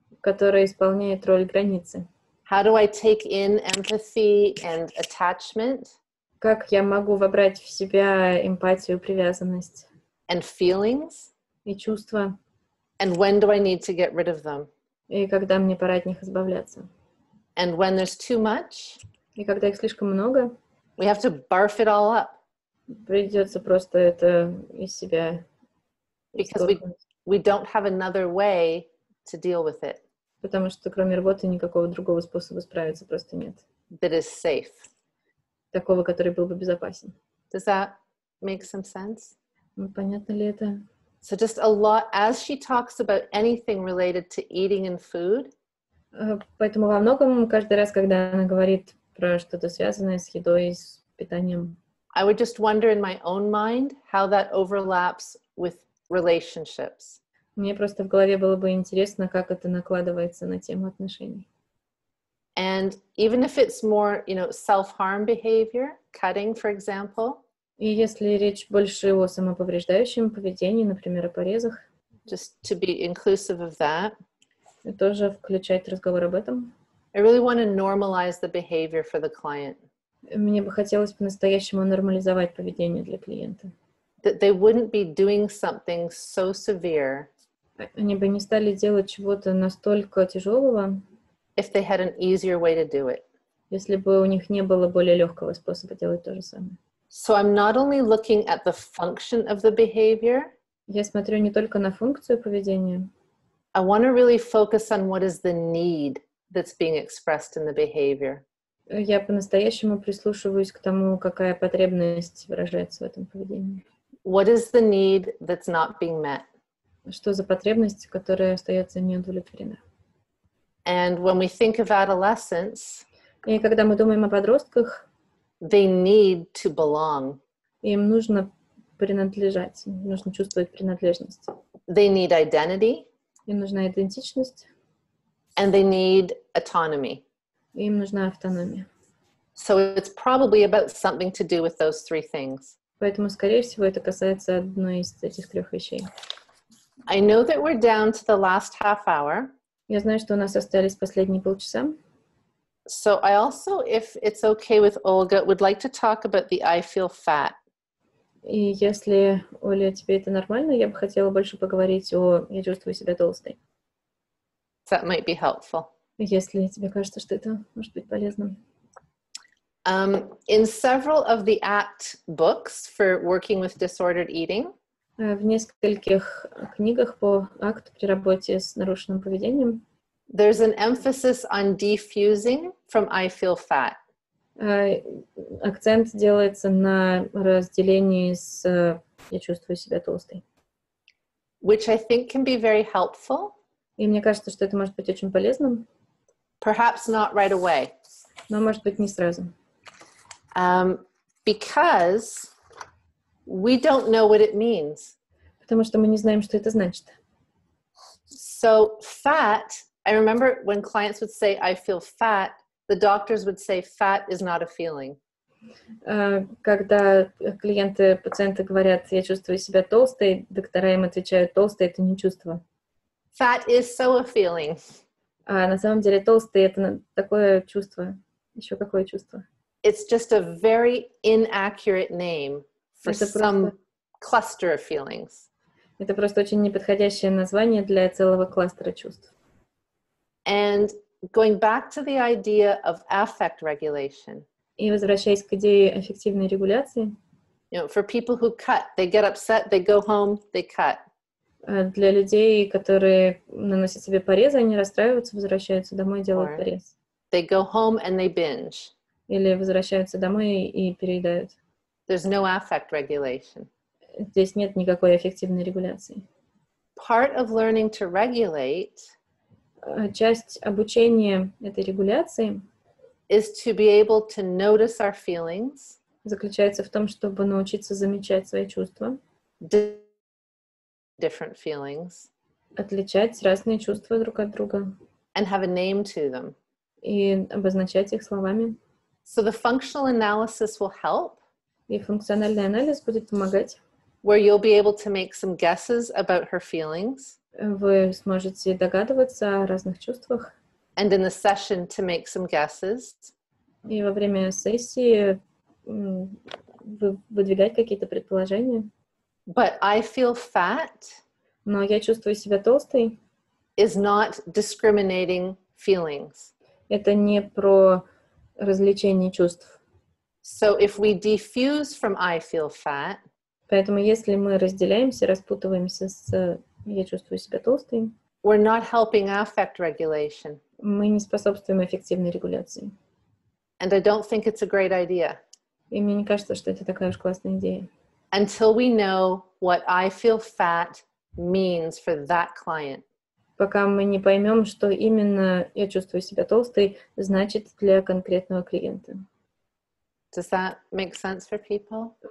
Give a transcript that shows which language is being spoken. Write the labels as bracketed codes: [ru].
[ru] которое исполняет роль границы. [en] How do I take in empathy and attachment [ru] Как я могу вобрать в себя эмпатию, привязанность [en] and feelings? [ru] и чувства, [en] And when do I need to get rid of them? [ru] и когда мне пора от них избавляться. [en] And when there's too much, [ru] И когда их слишком много, [en] we have to barf it all up [ru] придется просто это из себя [en] because [ru] исторгнуть. [en] we don't have another way to deal with it [ru] Потому что кроме работы никакого другого способа справиться просто нет. [en] that is safe. [ru] Такого, который был бы безопасен. [en] Does that make some sense? [ru] Понятно ли это? [en] So just a lot, as she talks about anything related to eating and food, [ru] Поэтому во многом каждый раз, когда она говорит про что-то связанное с едой, с питанием, [en] I would just wonder in my own mind how that overlaps with relationships. [ru] мне просто в голове было бы интересно, как это накладывается на тему отношений. [en] And even if it's more, self-harm behavior, cutting, for example, [ru] И если речь больше о самоповреждающем поведении, например, о порезах, [en] just to be inclusive of that, [ru] и тоже включать разговор об этом, [en] I really want to normalize the behavior for the client. [ru] мне бы хотелось по-настоящему нормализовать поведение для клиента. [en] That they wouldn't be doing something so severe [ru] Они бы не стали делать чего-то настолько тяжелого, [en] if they had an easier way to do it. [ru] если бы у них не было более легкого способа делать то же самое. [en] So I'm not only looking at the function of the behavior, [ru] Я смотрю не только на функцию поведения, [en] I want to really focus on what is the need that's being expressed in the behavior. [ru] я по-настоящему прислушиваюсь к тому, какая потребность выражается в этом поведении. [en] What is the need that's not being met? [ru] Что за потребность, которая остается неудовлетворена. [en] And when we think of adolescents, [ru] И когда мы думаем о подростках, [en] they need to belong. [ru] им нужно принадлежать, им нужно чувствовать принадлежность. [en] They need identity, [ru] Им нужна идентичность, [en] and they need autonomy. [ru] и им нужна автономия. [en] So it's probably about something to do with those three things. [ru] Поэтому, скорее всего, это касается одной из этих трех вещей. [en] I know that we're down to the last half hour. [ru] Я знаю, что у нас остались последние полчаса. [en] So I also, if it's okay with Olga, would like to talk about the I feel fat. [ru] И если, Оля, тебе это нормально, я бы хотела больше поговорить о «я чувствую себя толстой». [en] That might be helpful. [ru] Если тебе кажется, что это может быть полезным. [en] In several of the ACT books for working with disordered eating, [ru] В нескольких книгах по акту при работе с нарушенным поведением [en] there's an emphasis on defusing from I feel fat. [ru] акцент делается на разделении с «я чувствую себя толстой». [en] Which I think can be very helpful. [ru] И мне кажется, что это может быть очень полезным, [en] Perhaps not right away. [ru] но может быть не сразу. [en] Because we don't know what it means. [ru] Потому что мы не знаем, что это значит. [en] So fat, I remember when clients would say, I feel fat, the doctors would say fat is not a feeling. [ru] Когда клиенты, пациенты говорят, я чувствую себя толстой, доктора им отвечают, толстый — это не чувство. [en] Fat is so a feeling. [ru] А на самом деле толстый — это такое чувство. Еще какое чувство? [en] It's just a very inaccurate name for [ru] Это [en] some cluster of feelings. [ru] Это просто очень неподходящее название для целого кластера чувств. [en] And going back to the idea of affect regulation. [ru] И возвращаясь к идее аффективной регуляции, [en] You know, for people who cut, they get upset, they go home, they cut. [ru] для людей, которые наносят себе порезы, они расстраиваются, возвращаются домой, делают порез. [en] They go home and they binge. [ru] Или возвращаются домой и переедают. [en] There's no affect regulation. [ru] Здесь нет никакой аффективной регуляции. [en] Part of learning to regulate [ru] Часть обучения этой регуляции [en] is to be able to notice our feelings, [ru] заключается в том, чтобы научиться замечать свои чувства, [en] different feelings, [ru] отличать разные чувства друг от друга [en] and have a name to them. [ru] и обозначать их словами. [en] So the functional analysis will help, [ru] И функциональный анализ будет помогать. [en] where you'll be able to make some guesses about her feelings, [ru] Вы сможете догадываться о разных чувствах. [en] and in the session to make some guesses. [ru] И во время сессии выдвигать какие-то предположения. [en] But I feel fat [ru] Но я чувствую себя толстой. [en] is not discriminating feelings. [ru] Это не про развлечение чувств. [en] So if we defuse from I feel fat, [ru] Поэтому если мы разделяемся, распутываемся с «я чувствую себя толстой», [en] we're not helping affect regulation. [ru] мы не способствуем эффективной регуляции. [en] And I don't think it's a great idea [ru] И мне не кажется, что это такая уж классная идея. [en] until we know what I feel fat means for that client. [ru] Пока мы не поймем, что именно «я чувствую себя толстой» значит для конкретного клиента. [en] Does that make sense for people?